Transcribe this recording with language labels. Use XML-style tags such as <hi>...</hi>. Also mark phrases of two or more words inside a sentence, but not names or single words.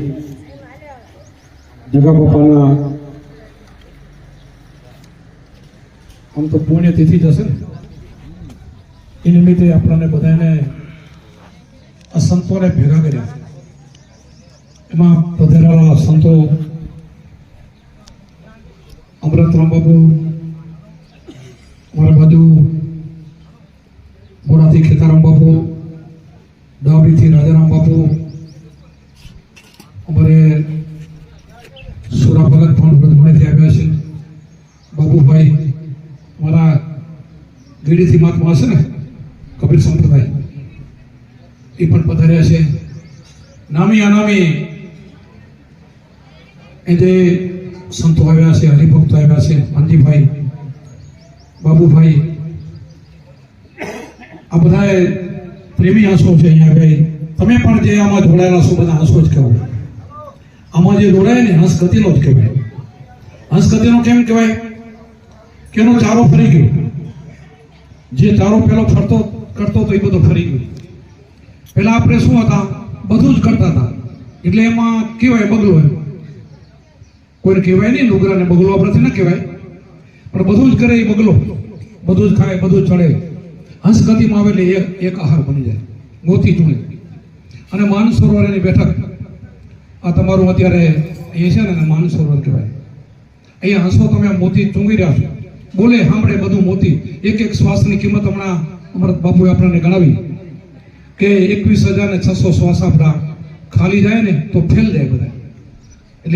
<gu>જગા બાપાના આમ તો પુણ્યતિથિ જશે ને એ નિમિત્તે આપણને બધાને આ સંતોને ભેગા કર્યા એમાં પધારેલા સંતો અમૃતરામ બાપુ અમારે બાજુ બોરાથી ખેતારામ બાપુ ડાબી થી રાજારામ બાપુ અમારે સુરા ભગત બ્રહ્મણે થી આવ્યા છે બાબુ ભાઈ અમારા ગીડી થી મહાત્મા છે ને કબીર સંપ્રદાય એ પણ પધાર્યા છે નામી અનામી એ જે સંતો આવ્યા છે હરિભક્ત આવ્યા છે માનજી ભાઈ બાબુ ભાઈ આ બધાએ પ્રેમી આંસુ છે અહીંયા ગઈ તમે પણ જે આમાં જોડાયેલા છો બધા આંસુ જ કહો આમાં જે જોડાય ને હંસગતિનો જ કહેવાય હંસગતિનો કેમ કહેવાય કે એનો ચારો ફરી ગયો જે ચારો પેલો ફરતો કરતો તો એ બધો ફરી ગયો પેલા આપણે શું હતા બધું જ કરતા હતા એટલે એમાં કહેવાય બગલો એમ કોઈને કહેવાય નહીં લુગરાને બગલો આપણે ન કહેવાય પણ બધું જ કરે એ બગલો બધું જ ખાય બધું જ ચડે હંસગતિમાં આવે એટલે એક આહાર બની જાય મોતી ચૂણે અને માનસરોવર એની બેઠક આ તમારું અત્યારે અહીંયા છે ને માનસરોવર કહેવાય અહીંયા હંસો તમે મોતી ચૂંગી રહ્યા છો બોલે સાંભળે બધું મોતી એક એક શ્વાસની કિંમત હમણાં અમૃત બાપુએ આપણને ગણાવી કે 21,600 શ્વાસ આપણા ખાલી જાય ને તો ફેલ જાય બધા એટલે</gu>